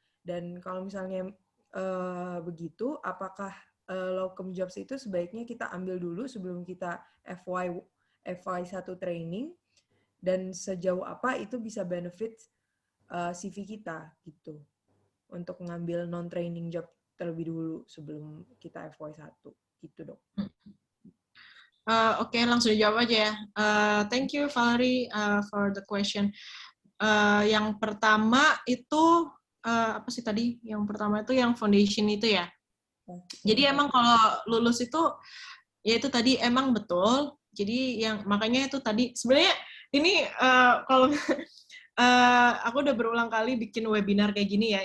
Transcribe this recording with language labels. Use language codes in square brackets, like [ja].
[id] Dan kalau misalnya begitu, apakah locum jobs itu sebaiknya kita ambil dulu sebelum kita FY1 training, dan sejauh apa itu bisa benefit CV kita gitu untuk ngambil non-training job terlebih dulu sebelum kita FY1 gitu, Dok. Oke, langsung dijawab aja ya. [en] Thank you Valerie for the question. [id] Yang pertama itu apa sih tadi? Yang pertama itu yang foundation itu ya. Jadi emang kalau lulus itu ya itu tadi emang betul. Jadi yang makanya itu tadi sebenarnya ini kalau aku udah berulang kali bikin webinar kayak gini ya.